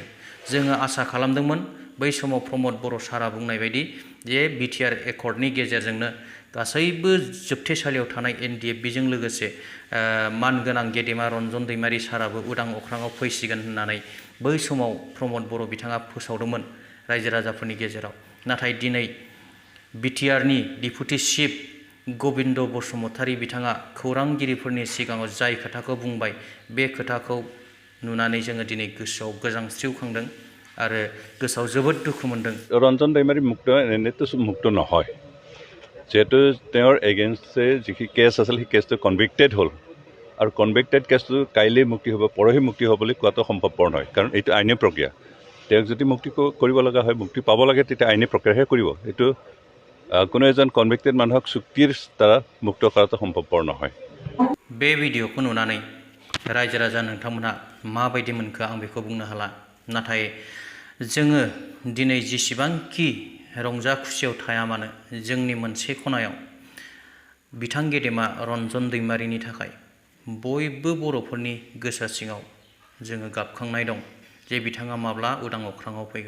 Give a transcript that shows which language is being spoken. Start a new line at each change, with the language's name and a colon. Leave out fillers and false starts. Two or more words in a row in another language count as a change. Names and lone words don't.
Bodo: जोङो आसा खालामदोंमोन बै समाव प्रमद बर' सारा बुंनाय बायदि जे बिटिआर एकर्डनि गेजेरजोंनो गासैबो जोबथेसालियाव थानाय एनडिएफबिजों लोगोसे मानगोनां गेदेमा रन्जन दैमारी साराबो उदां अख्राङाव फैसिगोन होननानै बै समाव प्रमद बर' बिथाङा फोसावदोंमोन रायजो राजाफोरनि गेजेराव। नाथाय दिनै बिटिआरनि डिपुटि चिफ गबिन्द बसुमतारी बिथाङा खौरांगिरिफोरनि सिगाङाव जाय खोथाखौ बुंबाय, बे खोथाखौ नुनानै जोङो दिनै गोसोआव गोजांस्रिवखांदों आरो गोसोआव जोबोद दुखु मोनदों।
Assamese: ৰঞ্জন দৈমাৰী মুক্ত এনেতো মুক্ত নহয়, যিহেতু তেওঁৰ এগেইনষ্টে যিখিনি কেছ আছিল সেই কেছটো কনভিক্টেড হ'ল আৰু কনভিক্টেড কেছটো কাইলৈ মুক্তি হ'ব, পৰহি মুক্তি হ'ব বুলি কোৱাটো সম্ভৱপৰ নহয়। কাৰণ এইটো আইনী প্ৰক্ৰিয়া। তেওঁক যদি মুক্তি কৰিব লগা হয়, মুক্তি পাব লাগে, তেতিয়া আইনী প্ৰক্ৰিয়াহে কৰিব। এইটো কোনো এজন কনভিক্টেড মানুহক চুক্তিৰ দ্বাৰা মুক্ত কৰাটো সম্ভৱপৰ নহয়।
Bodo: बे भिडिअखौ नुनानै रायजो राजा नोंथांमोनहा माबायदि मोनखो आं बेखौ बुंनो हाला। नाथाय जोङो दिनै जेसेबांखि रंजा खुसियाव थाया मानो, जोंनि मोनसे खनायाव बिथां गेदेमा रन्जन दैमारीनि थाखाय बयबो बर'फोरनि गोसो सिङाव जोङो गाबखांनाय दं जे बिथाङा माब्ला उदां अख्राङाव फैगोन।